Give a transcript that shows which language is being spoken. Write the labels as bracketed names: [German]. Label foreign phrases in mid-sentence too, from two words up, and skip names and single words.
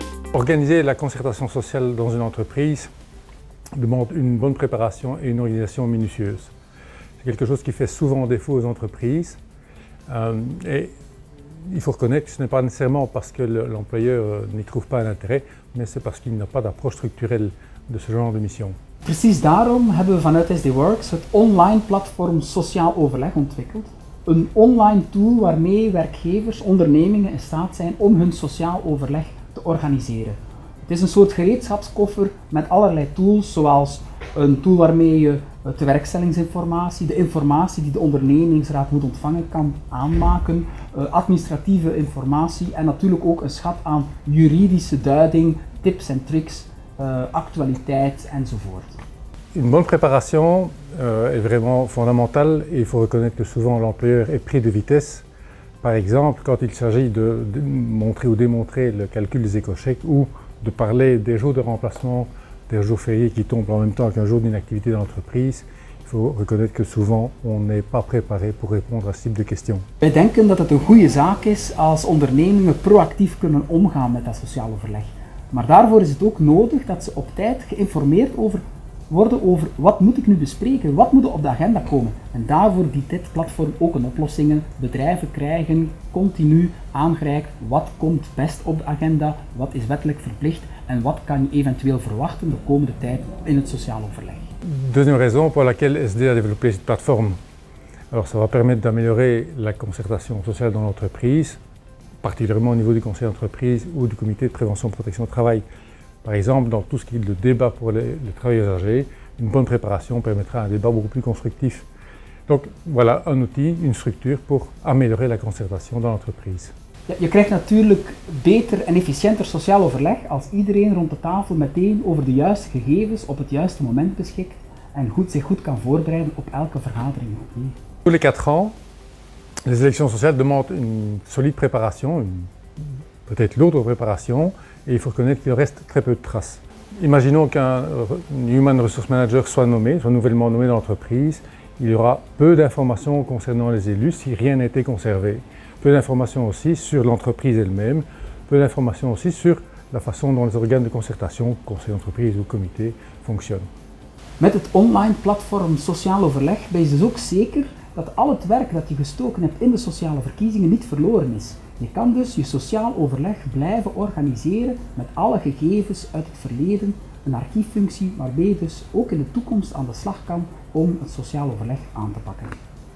[French] Organiser la concertation sociale dans une entreprise demande une bonne préparation et une organisation minutieuse. C'est quelque chose qui fait souvent défaut aux entreprises et il faut reconnaître que ce n'est pas nécessairement parce que l'employeur n'y trouve pas un intérêt, mais c'est parce qu'il n'a pas d'approche structurelle de ce genre de mission. [Dutch] Precies daarom hebben we vanuit SD Works het online platform Sociaal Overleg ontwikkeld. Een online tool waarmee werkgevers, ondernemingen in staat zijn om hun sociaal overleg te organiseren. Het is een soort gereedschapskoffer met allerlei tools, zoals een tool waarmee je de werkstellingsinformatie, de informatie die de ondernemingsraad moet ontvangen kan aanmaken, administratieve informatie en natuurlijk ook een schat aan juridische duiding, tips en tricks, actualiteit enzovoort. [French] Une bonne préparation est vraiment fondamentale et il faut reconnaître que souvent l'employeur est pris de vitesse. Par exemple, quand il s'agit de montrer ou démontrer le calcul des éco-chèques ou de parler des jours de remplacement, des jours fériés qui tombent en même temps qu'un jour d'inactivité dans l'entreprise, il faut reconnaître que souvent on n'est pas préparé pour répondre à ce type de questions. [Dutch] Wij denken dat het een goede zaak is als ondernemingen proactief kunnen omgaan met dat sociaal overleg. Maar daarvoor is het ook nodig dat ze op tijd geïnformeerd worden over wat moet ik nu bespreken, wat moet er op de agenda komen. En daarvoor biedt dit platform ook een oplossingen. Bedrijven krijgen continu aangereikt wat komt best op de agenda, wat is wettelijk verplicht en wat kan je eventueel verwachten de komende tijd in het sociaal overleg. [French] Deuxième raison pour laquelle SD a développé cette plateforme. Alors ça va permettre d'améliorer la concertation sociale dans l'entreprise, particulièrement au niveau du conseil d'entreprise ou du comité de prévention et protection du travail. Par exemple, dans tout ce qui est le débat pour les travailleurs âgés, une bonne préparation permettra un débat beaucoup plus constructif. Donc voilà un outil, une structure pour améliorer la concertation dans l'entreprise. [Dutch] Ja, je krijgt natuurlijk beter en efficiënter sociaal overleg als iedereen rond de tafel meteen over de juiste gegevens op het juiste moment beschikt en zich goed kan voorbereiden op elke vergadering. [French] Tous les 4 ans, les élections sociales demandent une solide préparation, peut-être lourde préparation, et il faut reconnaître qu'il reste très peu de traces. Imaginons qu'un [English] Human Resource Manager [French] soit nouvellement nommé dans l'entreprise, il y aura peu d'informations concernant les élus si rien n'a été conservé. Peu d'informations aussi sur l'entreprise elle-même, peu d'informations aussi sur la façon dont les organes de concertation, conseil d'entreprise ou comité, fonctionnent. [Dutch] Met het online platform Sociaal Overleg ben je dus ook zeker dat al het werk dat je gestoken hebt in de sociale verkiezingen niet verloren is. Je kan dus je sociaal overleg blijven organiseren met alle gegevens uit het verleden, een archieffunctie waarmee je dus ook in de toekomst aan de slag kan om het sociaal overleg aan te pakken.